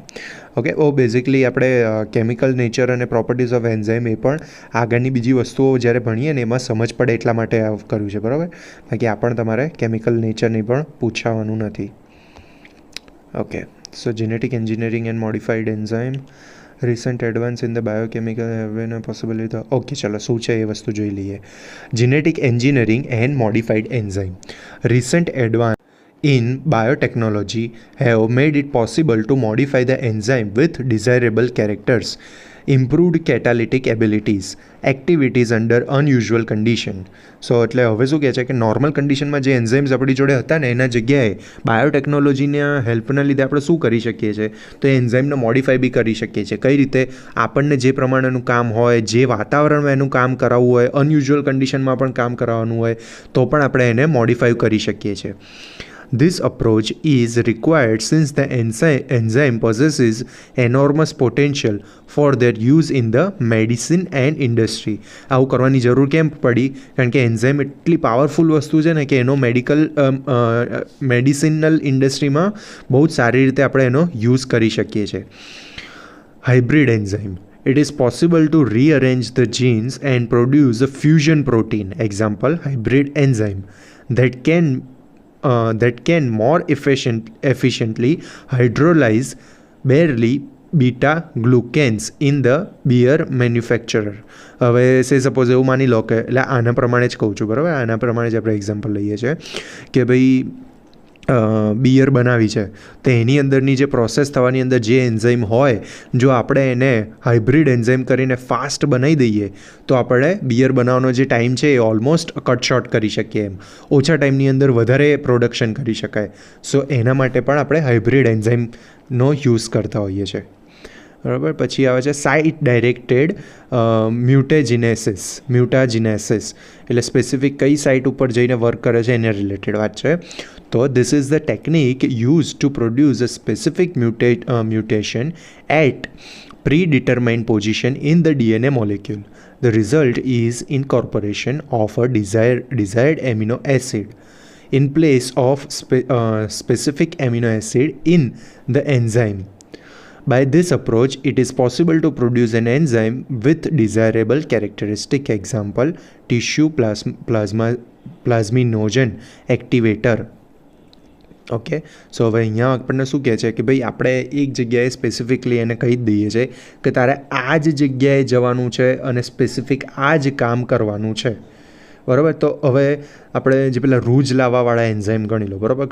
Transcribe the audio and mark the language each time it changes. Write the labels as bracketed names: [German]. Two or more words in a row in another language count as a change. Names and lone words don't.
[Gujarati] ઓકે, બેઝિકલી આપણે [English] chemical nature [Gujarati] અને [English] properties of enzyme [Gujarati] એ પણ આગળની બીજી વસ્તુઓ જ્યારે ભણીએ ને એમાં સમજ પડે એટલા માટે આ કર્યું છે, બરાબર? બાકી આ પણ તમારે [English] chemical nature [Gujarati] પણ પૂછાવાનું નથી. [English] okay, so genetic engineering and modified enzyme, recent advance in the biochemical have been a possibility. [Gujarati] ઓકે, ચલો શું છે એ વસ્તુ જોઈ લઈએ. [English] genetic engineering and modified enzyme. recent advance in biotechnology have made it possible to modify the enzyme with desirable characters, improved catalytic abilities, activities under unusual condition. [Gujarati] સો એટલે હવે શું કહે છે કે [English] normal condition [Gujarati] જે એન્ઝાઇમ્સ આપણી જોડે હતા ને એના જગ્યાએ બાયોટેકનોલોજીના હેલ્પના લીધે આપણે શું કરી શકીએ છીએ? તો એ એન્ઝાઇમને મોડિફાઈ બી કરી શકીએ છીએ. કઈ રીતે? આપણને જે પ્રમાણેનું કામ હોય, જે વાતાવરણમાં એનું કામ કરાવવું હોય, [English] unusual condition [Gujarati] પણ કામ કરાવવાનું હોય તો પણ આપણે એને મોડિફાઈ કરી શકીએ છીએ. [English] This approach is required since the enzyme possesses enormous potential for their use in the medicine and industry. [Gujarati] આવું કરવાની જરૂર કેમ પડી? કારણ કે એન્ઝાઇમ એટલી પાવરફુલ વસ્તુ છે ને કે એનો [English] medicinal industry [Gujarati] બહુ જ સારી રીતે આપણે એનો યુઝ કરી શકીએ છીએ. [English] hybrid enzyme. It is possible to rearrange the genes and produce a fusion protein, example hybrid enzyme, that can more efficiently hydrolyze barely beta glucans in the beer manufacturer. [Gujarati] હવે સપોઝ એવું માની લો કે એટલે આના પ્રમાણે જ કહું છું, બરાબર? આના પ્રમાણે જ આપણે એક્ઝામ્પલ લઈએ છીએ કે ભાઈ બિયર બનાવી છે તો એની અંદરની જે પ્રોસેસ થવાની અંદર જે એન્ઝાઇમ હોય, જો આપણે એને [English] hybrid enzyme [Gujarati] કરીને ફાસ્ટ બનાવી દઈએ તો આપણે બિયર બનાવવાનો જે ટાઈમ છે એ [English] almost cut short [Gujarati] કરી શકીએ, એમ ઓછા ટાઈમની અંદર વધારે પ્રોડક્શન કરી શકાય. સો એના માટે પણ આપણે [English] hybrid enzyme [Gujarati] યુઝ કરતા હોઈએ છીએ, બરાબર? પછી આવે છે [English] site directed mutagenesis, [Gujarati] એટલે સ્પેસિફિક કઈ સાઇટ ઉપર જઈને વર્ક કરે છે એને રિલેટેડ વાત છે. તો [English] this is the technique used to produce a specific mutation at predetermined position in the DNA molecule. The result is incorporation of a desired amino acid in place of specific amino acid in the enzyme. By this approach, it is possible to produce an enzyme with desirable characteristic, example tissue plasminogen activator. okay, so [Gujarati] હવે અહીંયા આપણને શું કહે છે કે ભાઈ આપણે એક જગ્યાએ સ્પેસિફિકલી એને કહી જ દઈએ છીએ કે તારે આ જ જગ્યાએ જવાનું છે અને સ્પેસિફિક આ જ કામ કરવાનું છે, બરાબર? તો હવે આપણે જે પેલા રૂજ લાવવાવાળા એન્ઝાઇમ ગણી લો, બરાબર?